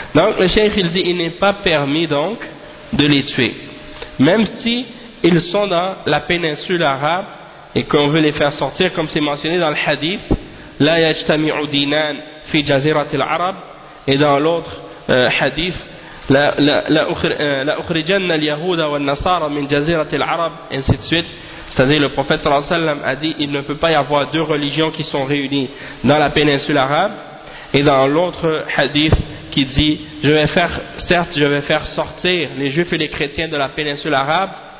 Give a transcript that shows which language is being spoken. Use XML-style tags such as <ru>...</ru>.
<fr>Donc le cheikh, il dit, il n'est pas permis donc de les tuer. Même si ils sont dans la péninsule arabe, et qu'on veut les faire sortir, comme c'est mentionné dans le hadith, «</fr> <ar>La yajtami'u dinan fi jazirat al-arab</ar> <fr>» et dans l'autre hadith,</fr> <ar>لأخرجن اليهود والنصارى من جزيرة العرب</ar> <fr>ainsi de suite. C'est-à-dire le prophète sallallahu alayhi wa sallam a dit il ne peut pas y avoir deux religions qui sont réunies dans la péninsule arabe. Et dans l'autre hadith qui dit je vais faire sortir les juifs et les chrétiens de la péninsule arabe.</fr>